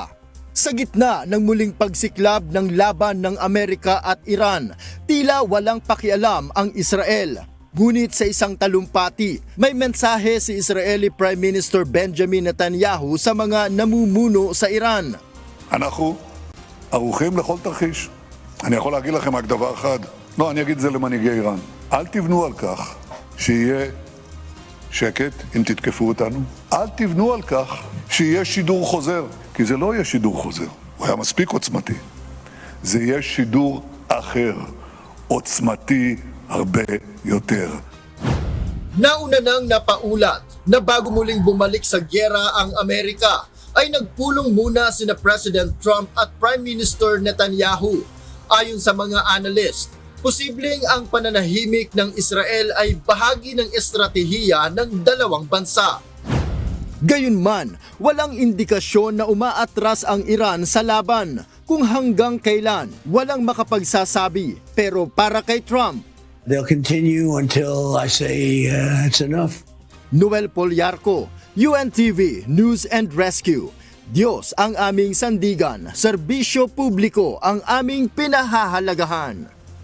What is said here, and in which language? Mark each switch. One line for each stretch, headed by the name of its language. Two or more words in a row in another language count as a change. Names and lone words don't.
Filipino: Sa gitna ng muling pagsiklab ng laban ng Amerika at Iran, tila walang pakialam ang Israel. Ngunit sa isang talumpati, may mensahe si
English: Israeli Prime Minister
Filipino: Benjamin Netanyahu sa mga namumuno sa Iran.
Hebrew: אנחנו ערוכים לכל תרחיש. אני יכול להגיד לכם רק דבר אחד, לא, אני אגיד את זה למנהיגי איראן. אל תבנו על כך שיהיה שקט אם תתקפו אותנו. אל תבנו על כך שיהיה שידור חוזר, כי זה לא יהיה שידור חוזר. הוא היה מספיק עוצמתי. זה יהיה שידור אחר, עוצמתי הרבה יותר.
Filipino: Nauna nang napaulat na bago muling bumalik sa gyera ang Amerika, ay nagpulong muna sina President Trump at
English: Prime Minister
Filipino: Netanyahu. Ayon sa mga analyst, posibleng ang pananahimik ng Israel ay bahagi ng estratehiya ng dalawang bansa. Gayunman, walang indikasyon na umaatras ang Iran sa laban. Kung hanggang kailan, walang makapagsasabi. Pero para kay Trump,
English: They'll continue until I say it's enough.
Filipino: Noel Polyarco, UNTV News and Rescue. Diyos ang aming sandigan, serbisyo publiko ang aming pinahahalagahan.